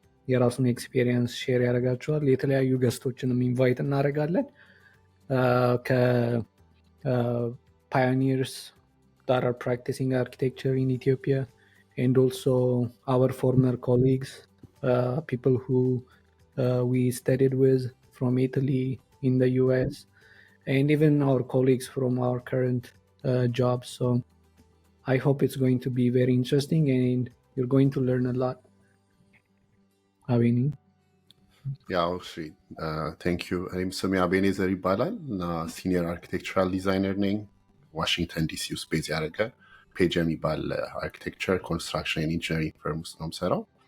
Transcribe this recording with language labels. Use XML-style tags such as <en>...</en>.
<am>የራሱን ኤክስፔሪየንስ ሼር ያደርጋችኋል። የተለያዩ ገስቶችንም ኢንቫይት እናደርጋለን ከፓዮኒርስ</am> <en>that are practicing architecture in Ethiopia, and also our former colleagues, people who we studied with from Italy in the US, and even our colleagues from our current jobs. So I hope it's going to be very interesting and you're going to learn a lot. Abeni?</en> <am>ያው እሺ፣</am> <en>ቴንክ ዩ።</en> <am>እኔም ስሜ አቤኔዘር ይባላል እና ሲኒየር አርኪቴክቸራል ዲዛይነር ነኝ። ዋሽንግተን ዲሲ ውስጥ ቤዝ ያደረገ ፔጅ የሚባል አርኪቴክቸር ኮንስትራክሽን ኢንጂነሪንግ ፈርም ውስጥ ነው የምሰራው።</am>